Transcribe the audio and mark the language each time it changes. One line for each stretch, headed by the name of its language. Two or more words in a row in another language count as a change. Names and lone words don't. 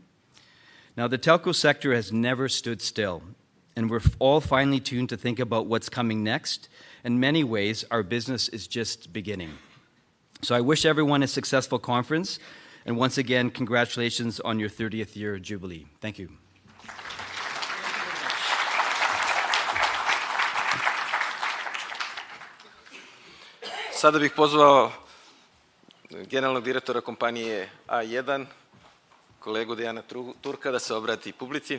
English: Now, the telco sector has never stood still, and we're all finely tuned to think about what's coming next. In many ways, our business is just beginning. So I wish everyone a successful conference, and once again, congratulations on your 30th year jubilee. Thank you.
Croatian: Sada bih pozvao generalnog direktora kompanije A1, kolegu Dejana Turka, da se obrati publici.